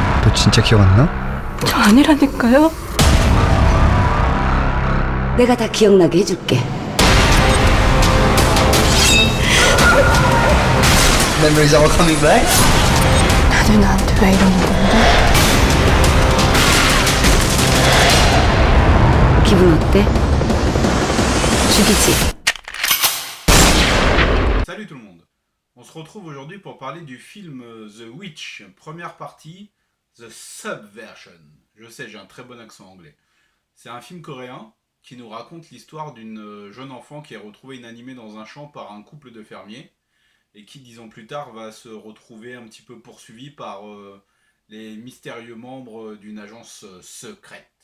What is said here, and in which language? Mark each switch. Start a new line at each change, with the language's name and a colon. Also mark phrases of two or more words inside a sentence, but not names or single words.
Korean: 너 진짜 기억 안 나? 저 아니라니까요. 내가 다 기억나게 해줄게.
English: Memories all coming back?
Korean: 다들 나한테 왜 이러는 건데? 기분 어때? 죽이지?
French: Salut tout le monde. On se retrouve aujourd'hui pour parler du film The Witch, première partie, The Subversion. Je sais, j'ai un très bon accent anglais. C'est un film coréen qui nous raconte l'histoire d'une jeune enfant qui est retrouvée inanimée dans un champ par un couple de fermiers et qui, 10 ans plus tard, va se retrouver un petit peu poursuivie par les mystérieux membres d'une agence secrète.